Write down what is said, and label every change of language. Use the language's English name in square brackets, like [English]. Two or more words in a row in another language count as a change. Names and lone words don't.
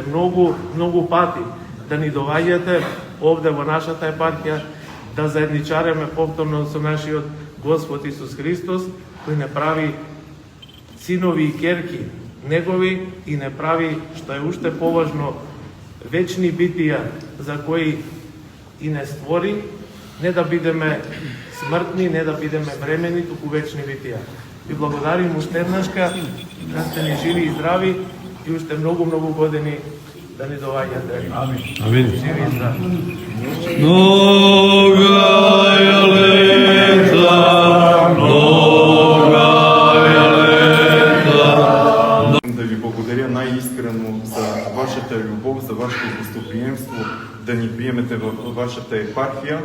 [Macedonian] многу пати да ни доаѓате овде во нашата епархија, да заедничареме повторно со нашиот Господ Исус Христос, кој не прави синови и керки негови и не прави, што е уште поважно, вечни битија за кои и не створи, не да бидеме смртни, не да бидеме бремени, туку вечни битија. Ви благодарим уште еднашка, да сте ни живи и здрави и уште многу години да ни доаѓате. Амин. Амин. Живи и здрави. [Church Slavic] Многаја лета. [Macedonian] Да ви благодаря најискрено за вашата љубов, за вашето гостоприемство, да ни приемете във вашата епархия.